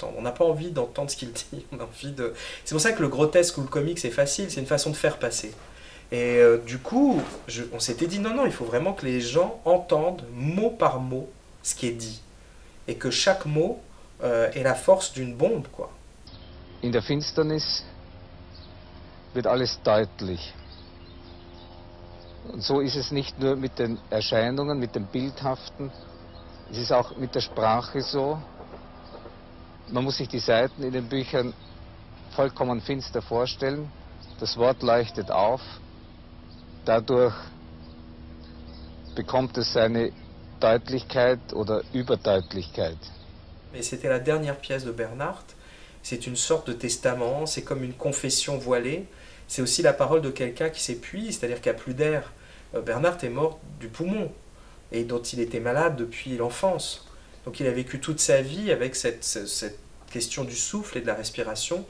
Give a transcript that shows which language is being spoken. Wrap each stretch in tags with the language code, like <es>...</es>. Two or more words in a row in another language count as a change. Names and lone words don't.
<fr>On n'a pas envie d'entendre ce qu'il dit. On a envie de... C'est pour ça que le grotesque ou le comique, c'est facile, c'est une façon de faire passer. Et du coup, on s'était dit, non, il faut vraiment que les gens entendent mot par mot ce qui est dit. Et que chaque mot ait la force d'une bombe, quoi.</fr> <de>In der Finsternis wird alles deutlich. Und so ist es nicht nur mit den Erscheinungen, mit dem Bildhaften, es ist auch mit der Sprache so. Man muss sich die Seiten in den Büchern vollkommen finster vorstellen. Das Wort leuchtet auf. Dadurch bekommt es seine Deutlichkeit oder Überdeutlichkeit.</de> <fr>Et c'était la dernière pièce de Bernhard. C'est une sorte de testament, c'est comme une confession voilée. C'est aussi la parole de quelqu'un qui s'épuise, c'est-à-dire qu'il n'y a plus d'air. Bernhard est mort du poumon et dont il était malade depuis l'enfance. Donc il a vécu toute sa vie avec cette question du souffle et de la respiration.</fr>